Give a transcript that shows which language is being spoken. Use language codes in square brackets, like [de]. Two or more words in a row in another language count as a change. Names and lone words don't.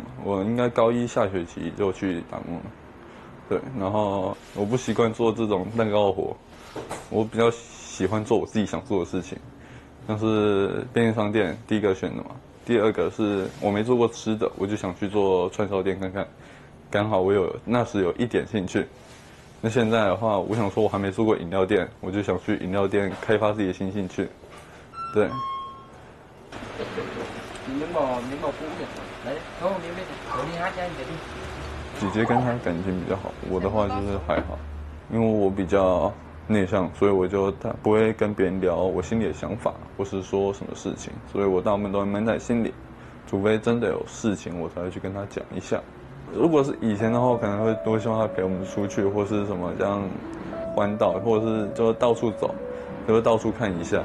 [zh] 我应该高1下学期就去打工了。对，然后我不习惯做这种蛋糕的活，我比较喜欢做我自己想做的事情，像是便利商店第一个选的嘛，第二个是我没做过吃的，我就想去做串烧店看看，刚好我那时有一点兴趣。那现在的话，我想说我还没做过饮料店，我就想去饮料店开发自己的新兴趣。对， [vi] miếng bò cũ kìa. Đấy, không miếng bên này. Rồi đi hát cho anh để đi。 [zh] 姐姐跟她感情比较好，我的话就是还好，因为我比较内向，所以我就不会跟别人聊我心里的想法，或是说什么事情，所以我大部分都会闷在心里，除非真的有事情，我才会去跟他讲一下。如果是以前的话，可能会多希望他陪我们出去，或是什么这样环岛，或者是就到处走，就是到处看一下。